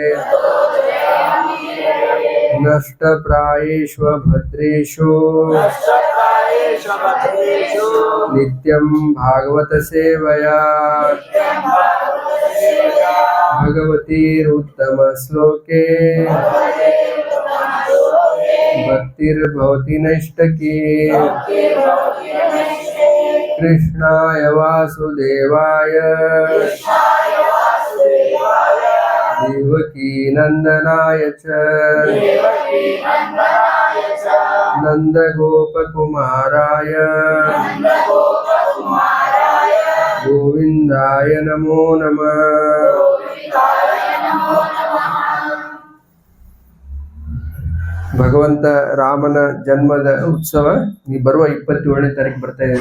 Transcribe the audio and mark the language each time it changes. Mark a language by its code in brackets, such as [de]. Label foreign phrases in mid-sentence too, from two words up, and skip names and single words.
[sa] ನಷ್ಟಪ್ರಾಯೇಷು ಭದ್ರೇಷು ನಿತ್ಯಂ ಭಾಗವತ ಸೇವಯಾ ಭಗವತೀರುತ್ತಮ ಶ್ಲೋಕೆ ಭಕ್ತಿರ್ಭವತಿ ನೈಷ್ಟಕಿ. ಕೃಷ್ಣಾಯ ವಾಸುದೇವಾಯ ದೇವಕೀ ನಂದನಾಯ ಚ ನಂದಗೋಪಕುಮಾರಾಯ ಗೋವಿಂದಾಯ ನಮೋ ನಮಃ. [kn] ಭಗವಂತ ರಾಮನ ಜನ್ಮದ ಉತ್ಸವ ಈ ಬರುವ 27ನೇ ತಾರೀಕು ಬರ್ತಾ ಇದೆ.